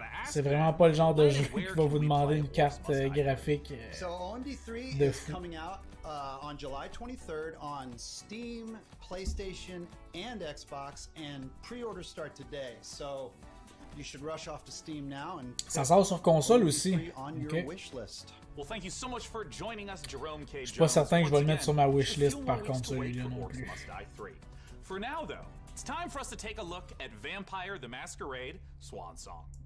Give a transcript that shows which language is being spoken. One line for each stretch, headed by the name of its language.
French: C'est vraiment pas le genre de jeu qui va vous demander une carte graphique de fou.
English: On July 23rd on Steam, PlayStation, and Xbox, and pre-orders start today. So you should rush off to Steam now and
French: ça sort sur console aussi. Okay. Je suis pas certain que je vais le mettre sur ma wishlist par contre celui-là non plus.
English: For now though, it's time for us to take a look at Vampire the Masquerade Swan Song.